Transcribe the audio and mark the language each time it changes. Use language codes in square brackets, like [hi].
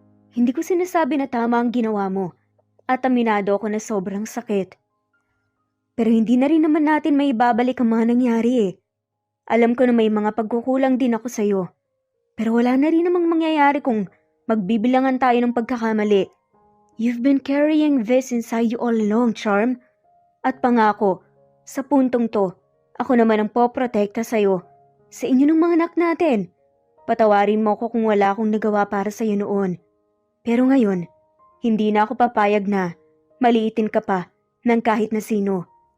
[tl] Hindi ko sinasabi na tama ang ginawa mo at aminado ako na sobrang sakit. Pero hindi na rin naman natin may ibabalik ang mga nangyari eh. Alam ko na may mga pagkukulang din ako sa'yo. Pero wala na rin namang mangyayari kung magbibilangan tayo ng pagkakamali. [en] You've been carrying this inside you all along, Charm. [tl] At pangako, sa puntong to, ako naman ang poprotekta sa'yo. Sa inyo ng mga anak natin. Patawarin mo ko kung wala akong nagawa para sa'yo noon. Pero ngayon, hindi na ako papayag na maliitin ka pa ng kahit na sino.